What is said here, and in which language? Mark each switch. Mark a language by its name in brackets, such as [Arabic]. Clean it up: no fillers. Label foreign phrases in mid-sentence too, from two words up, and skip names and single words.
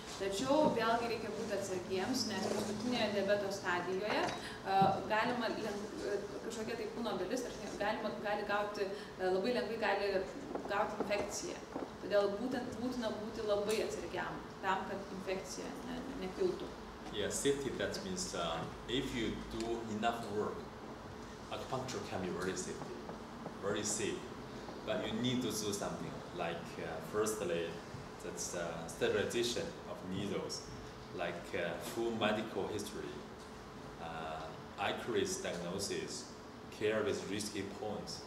[Lithuanian] Tačiau vėlgi reikia būti atsargiems, nes paskutinėje diabeto stadijoje galima kažkokia tai kūno dalis gali gauti, labai lengvai gali gauti infekciją. Todėl būtina būti labai atsargiam tam, kad infekcija nekiltų. [English] Yeah, safety, that means if you do enough work, acupuncture can be very safe. But you need to do something like firstly, that's sterilization of needles, like full medical history, accurate diagnosis, care with risky points.